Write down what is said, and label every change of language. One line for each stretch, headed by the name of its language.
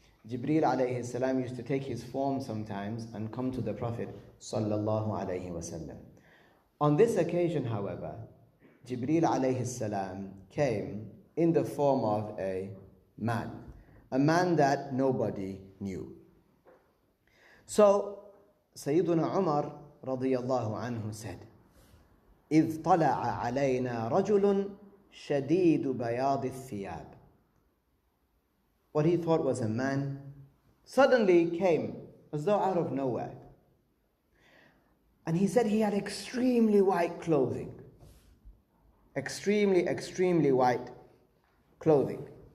English: Jibreel alayhi salam used to take his form sometimes and come to the Prophet sallallahu alayhi wasallam. On this occasion, however, Jibreel alayhi salam came in the form of a man that nobody knew. So Sayyiduna Umar radiyallahu anhu said,
Arabic: إذ طلع علينا رجل شديد بياض الثياب.
English: What he thought was a man suddenly came as though out of nowhere. And he said he had extremely white clothing. Extremely white clothing.